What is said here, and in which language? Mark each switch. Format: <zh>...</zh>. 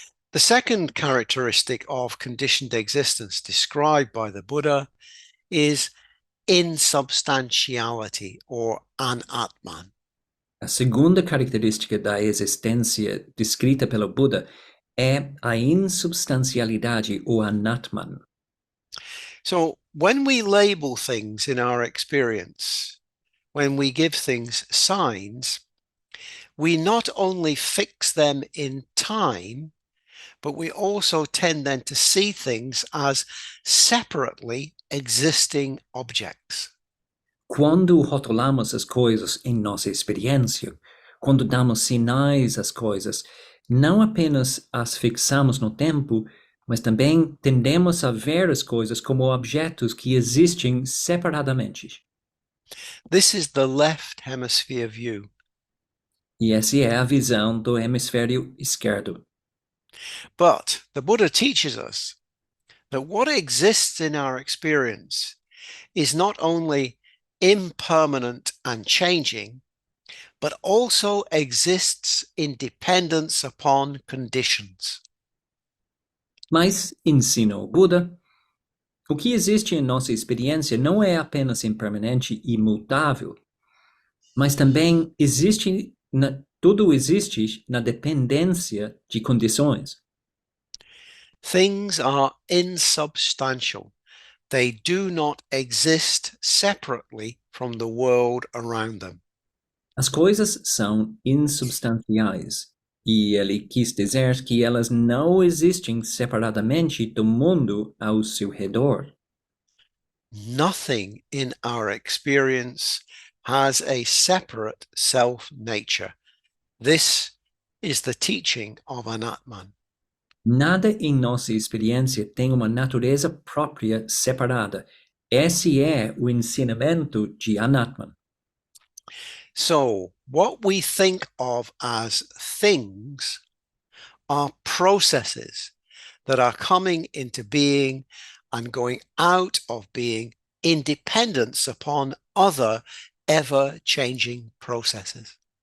<en>The second characteristic of conditioned existence described by the Buddha is insubstantiality, or anatman.</en> <pt>A segunda característica da existência descrita pelo Buda é a insubstancialidade, ou anatman.</pt> <en>So when we label things in our experience, when we give things signs, we not only fix them in time, but we also tend then to see things as separately existing objects.</en> <pt>Quando rotulamos as coisas em nossa experiência, quando damos sinais às coisas, não apenas as fixamos no tempo, mas também tendemos a ver as coisas como objetos que existem separadamente.</pt> <en>This is the left hemisphere view.</en> <pt>E essa é a visão do hemisfério esquerdo.</pt> <en>But the Buddha teaches us that what exists in our experience is not only impermanent and changing, but also exists in dependence upon conditions.</en> <pt>Mas, ensina o Buda, o que existe em nossa experiência não é apenas impermanente e imutável, mas também tudo existe na dependência de condições.</pt> <en>Things are insubstantial. They do not exist separately from the world around them.</en> <pt>As coisas são insubstanciais, e ele quis dizer que elas não existem separadamente do mundo ao seu redor.</pt> <en>Nothing in our experience has a separate self-nature. This is the teaching of Anatman.</en> <pt>Nada em nossa experiência tem uma natureza própria separada. Esse é o ensinamento de Anatman.</pt> <en>So, what we think of as things are processes that are coming into being and going out of being in dependence upon other ever-changing processes.</en>